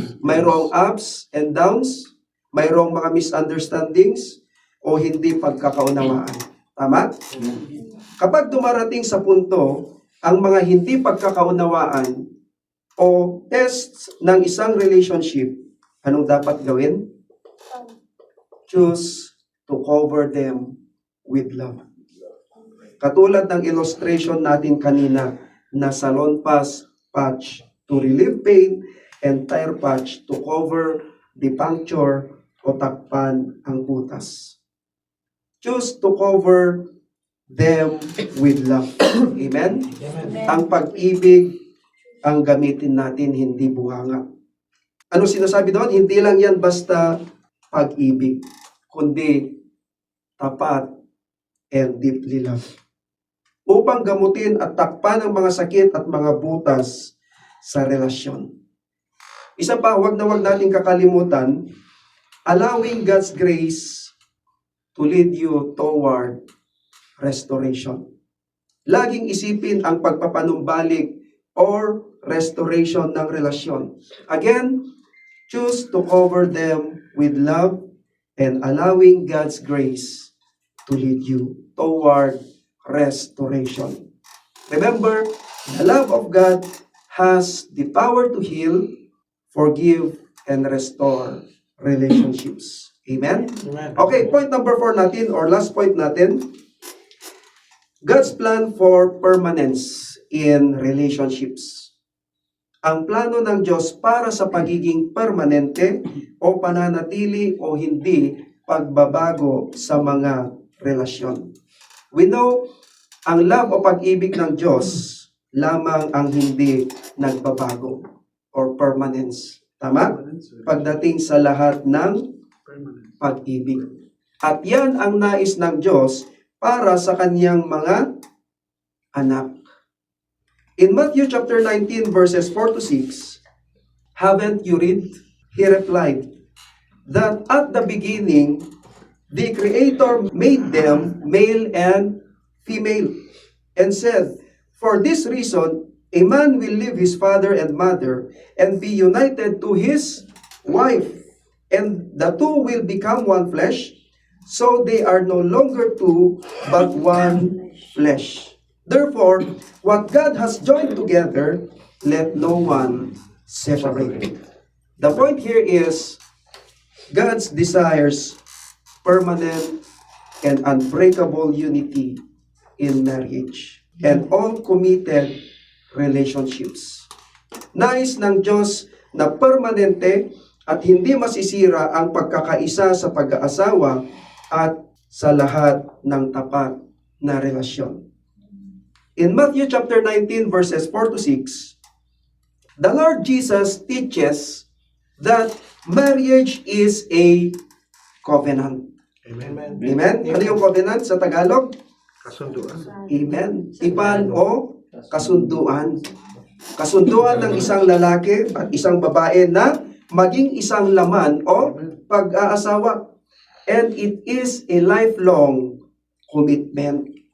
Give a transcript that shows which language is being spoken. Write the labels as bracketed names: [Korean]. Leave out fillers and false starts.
[Filipino] Mayroong [English] ups and downs, [Filipino] mayroong mga misunderstandings, o hindi pagkakaunawaan. Tama? Kapag dumarating sa punto, ang mga hindi pagkakaunawaan o tests ng isang relationship, anong dapat gawin? [English] Choose to cover them with love. [Filipino] Katulad ng illustration natin kanina na [English] salon pass patch to relieve pain and tire patch to cover the puncture [Filipino] o takpan ang butas. [English] Choose to cover them with love. Amen? [Filipino] Ang pag-ibig ang gamitin natin, hindi bunganga. Ano sinasabi doon? Hindi lang yan basta pag-ibig, kundi tapat [English] and deeply love. [Filipino] Upang gamutin at takpan ang mga sakit at mga butas sa relasyon. Isa pa, wag natin kakalimutan, [English] allowing God's grace to lead you toward restoration. [Filipino] Laging isipin ang pagpapanumbalik or restoration ng relasyon. [English] Again, choose to cover them with love and allowing God's grace to lead you toward restoration. Remember, the love of God has the power to heal, forgive, and restore relationships. Amen? Okay, point number 4 natin, or last point natin, God's plan for permanence in relationships. [Filipino] Ang plano ng Diyos para sa pagiging permanente o pananatili o hindi pagbabago sa mga relasyon. [English] We know, [Filipino] ang love o pag-ibig ng Diyos lamang ang hindi nagbabago or permanence. Tama? Pagdating sa lahat ng pag-ibig. At yan ang nais ng Diyos para sa kanyang mga anak. [English] In Matthew chapter 19 verses 4 to 6, haven't you read? He replied, that at the beginning, the Creator made them male and female, and said, for this reason, a man will leave his father and mother, and be united to his wife, and the two will become one flesh, so they are no longer two, but one flesh. Therefore, what God has joined together, let no one separate. The point here is, God's desires permanent and unbreakable unity in marriage and all committed relationships. [Filipino] Nais ng Diyos na permanente at hindi masisira ang pagkakaisa sa pag-aasawa at sa lahat ng tapat na relasyon. [English] In Matthew chapter 19 verses 4 to 6, the Lord Jesus teaches that marriage is a covenant. Amen. [Filipino] Amen? Ano yung covenant sa Tagalog? Kasunduan. Amen. Tipan o kasunduan. Kasunduan ng isang lalaki at isang babae na maging isang laman o pag-aasawa. [English] And it is a lifelong commitment.